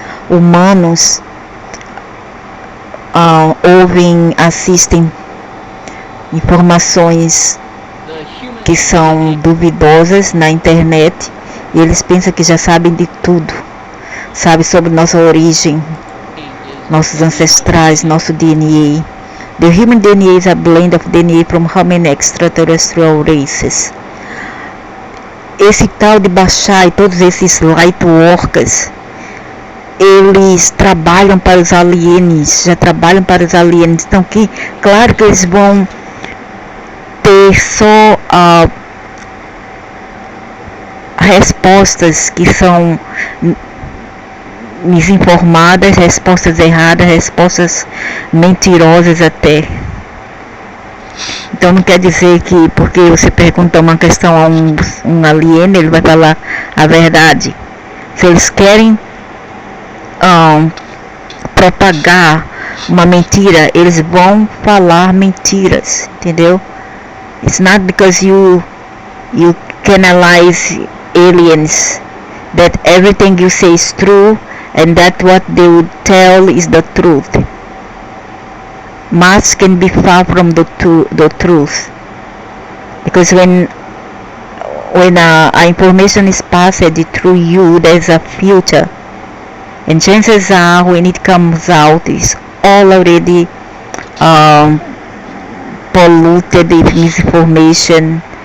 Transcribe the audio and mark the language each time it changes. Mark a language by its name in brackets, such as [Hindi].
[Portuguese] Humanos ouvem, assistem informações que são duvidosas na internet, e eles pensam que já sabem de tudo. Sabe sobre nossa origem, nossos ancestrais, nosso DNA. [English] The human DNA is a blend of DNA from how many extraterrestrial races. [Portuguese] Esse tal de Bashar e todos esses light workers, eles trabalham para os aliens, já trabalham para os aliens. Então, claro que eles vão ter só respostas que são desinformadas, respostas erradas, respostas mentirosas até. Então não quer dizer que porque você pergunta uma questão a um alien, ele vai falar a verdade. Se eles querem propagar uma mentira, eles vão falar mentiras, entendeu? [English] It's not because you canalize aliens that everything you say is true and that what they would tell is the truth. Much can be far from the truth, because when information is passed through you, there's a future, and chances are when it comes out, it's all already polluted with misinformation.